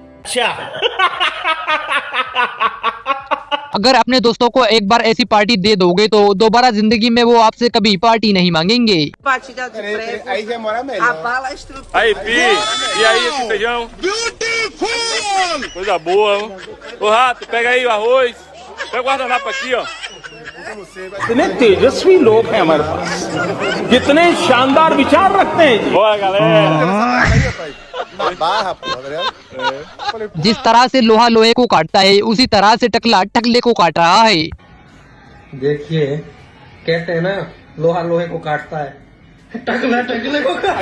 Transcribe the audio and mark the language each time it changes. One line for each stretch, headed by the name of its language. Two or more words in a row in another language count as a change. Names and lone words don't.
Hindi: अगर अपने दोस्तों को एक बार ऐसी पार्टी दे दोगे तो दोबारा जिंदगी में वो आपसे कभी पार्टी नहीं मांगेंगे।
Portuguese: Aí, Pi, e aí esse feijão? Beautiful! Coisa boa. Ô Rato, pega aí o arroz. Pega o guardanapo aqui, ó.
Hindi: कितने तेजस्वी लोग हैं हमारे पास, कितने शानदार विचार रखते हैं।
Portuguese: Bora, galera.
Hindi: जिस तरह से लोहा लोहे को काटता है, उसी तरह से टकला टकले को काट रहा है। देखिए, कहते हैं ना, लोहा लोहे को काटता है, टकला टकले को